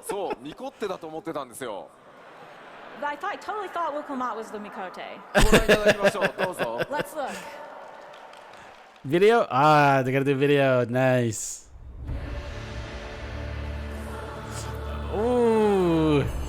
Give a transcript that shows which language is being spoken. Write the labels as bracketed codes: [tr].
[ja] そう、ミコッテだと思ってたんですよ。 [en] I totally thought Wuklamat was the Mikote. [ja] ご覧いただきましょう。どうぞ。 [en] Let's look. Video? Ah, they gotta do video. Nice. Ooh.